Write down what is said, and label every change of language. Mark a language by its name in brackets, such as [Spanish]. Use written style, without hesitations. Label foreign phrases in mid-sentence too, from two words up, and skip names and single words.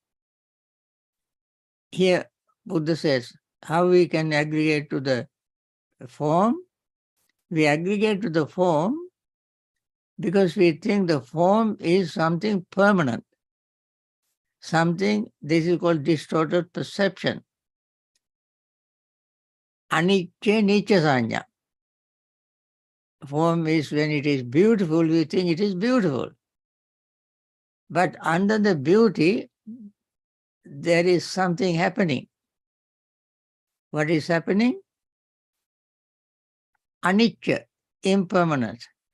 [English] Here Buddha says, how we can aggregate to the form? We aggregate to the form because we think the form is something permanent. Something, this is called distorted perception. [Pali] Anicca nicca sanya. [English] Form is when it is beautiful, we think it is beautiful. But under the beauty, there is something happening. What is happening? Anicca, impermanence.